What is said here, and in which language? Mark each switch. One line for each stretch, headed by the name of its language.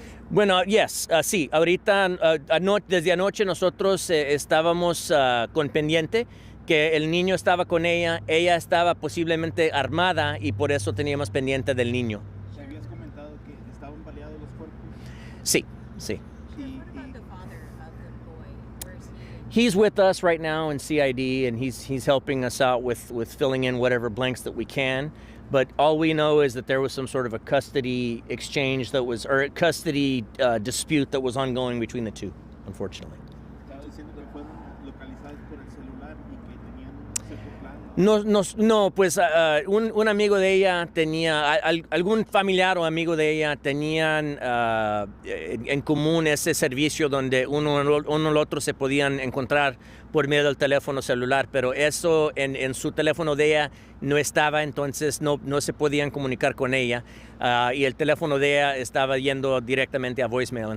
Spanish: Bueno, yes, sí, ahorita desde anoche nosotros estábamos con pendiente que el niño estaba con ella estaba posiblemente armada y por eso teníamos pendiente del niño. ¿Te habías comentado que estaban baleados los cuerpos? Sí, sí.
English: Sheriff, what about the father of the boy? Where is he? He's with us right now in CID, and he's helping us out with filling in whatever blanks that we can. But all we know is that there was some sort of a custody exchange or a custody dispute that was ongoing between the two, unfortunately.
Spanish: Estaba diciendo que fueron localizados por el celular y que tenían un cierto plan. No, pues un amigo de ella tenía, algún familiar o amigo de ella tenían en común ese servicio donde uno y el otro se podían encontrar por medio del teléfono celular, pero eso en su teléfono de ella no estaba, entonces no se podían comunicar con ella y el teléfono de ella estaba yendo directamente a voicemail.